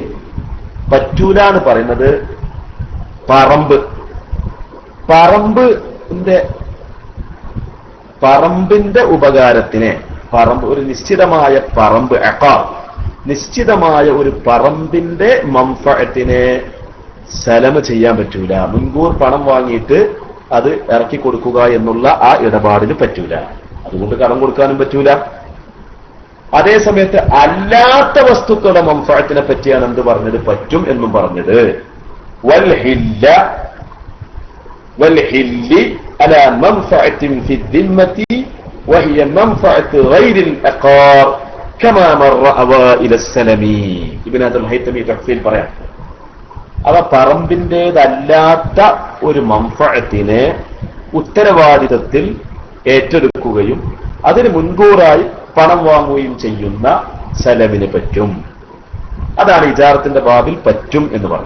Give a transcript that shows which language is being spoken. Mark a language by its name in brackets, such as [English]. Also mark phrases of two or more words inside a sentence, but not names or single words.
[Malayalam] പറ്റൂല എന്ന് പറയുന്നത് പറമ്പിന്റെ ഉപകാരത്തിനെ, ഒരു നിശ്ചിതമായ പറമ്പ്, അഖാർ, നിശ്ചിതമായ ഒരു പറമ്പിന്റെ മൻഫഅത്തിനെ സലമ് ചെയ്യാൻ പറ്റൂല. മുൻകൂർ പണം വാങ്ങിയിട്ട് അത് ഇറക്കി കൊടുക്കുക എന്നുള്ള ആ ഇടപാടിന് പറ്റൂല. അതുകൊണ്ട് കടം കൊടുക്കാനും പറ്റൂല. അതേസമയത്ത് അല്ലാത്ത വസ്തുക്കളുടെ മൻഫഅത്തിനെ പറ്റിയാണ് എന്ത് പറഞ്ഞത്? പറ്റും എന്നും പറഞ്ഞത്. [Arabic] والحل على منفعة في الذمة وهي منفعة غير الأقار كما مر أوائل السلم. [Malayalam] ഇബ്നു അബ്ദുൽ ഹൈതമി തഫ്സീൽ പറയാം. അവ പറമ്പിന്റേതല്ലാത്ത ഒരു മൻഫഅത്തിനെ ഉത്തരവാദിത്തത്തിൽ ഏറ്റെടുക്കുകയും അതിന് മുൻകൂറായി പണം വാങ്ങുകയും ചെയ്യുന്ന സലമിന് പറ്റും. അതാണ് ഇജാറത്തിന്റെ ബാബിൽ പറ്റും എന്ന് പറഞ്ഞത്.